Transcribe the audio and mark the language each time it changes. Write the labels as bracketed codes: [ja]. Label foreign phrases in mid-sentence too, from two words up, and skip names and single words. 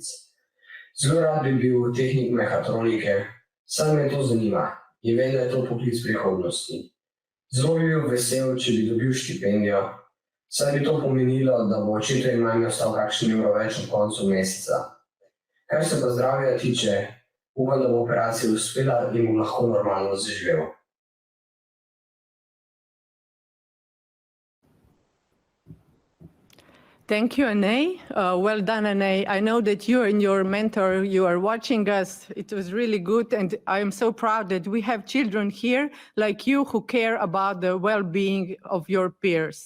[sl] Zelo rad bi bil tehnik mehatronike, saj me to zanima in vem, da je to poklic prihodnosti. Zelo bi bil vesel, če bi dobil štipendijo, saj bi to pomenilo, da bo očetu in mami ostal kakšen evro več ob koncu meseca. Kar se pa zdravja tiče, upam, da bo operacija uspela in bom lahko normalno zaživel. [en] Thank you, Anei. Well done, Anei. I know that you and your mentor, you are watching us. It was really good, and I am so proud that we have children here like you who care about the well-being of your peers.